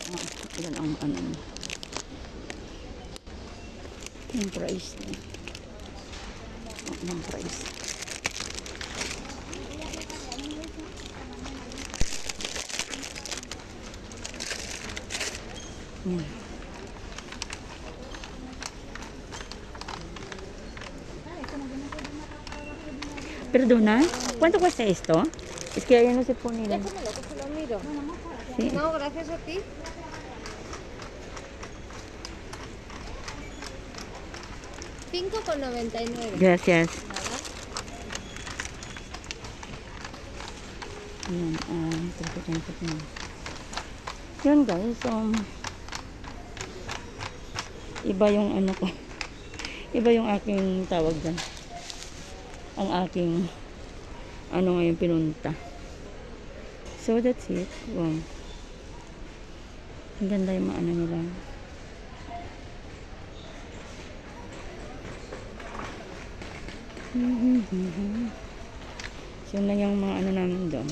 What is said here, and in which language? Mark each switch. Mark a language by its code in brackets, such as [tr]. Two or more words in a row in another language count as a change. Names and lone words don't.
[tl] Ilan ang ano. Yung price niya. Ang price. Yan. [es] Perdona, ¿cuánto cuesta esto? Es que ya no se pone. Déjamelo, que se lo miro. Sí. No, gracias a ti. $5.99. Gracias. Nada. [tl] Ayan, yun guys, iba yung ano ko. Iba yung aking tawag dyan. Ang aking ano ngayon pinunta. [en] So that's it. Wow. [tl] Ang ganda yung mga ano nila. So yun lang yung mga ano namin doon.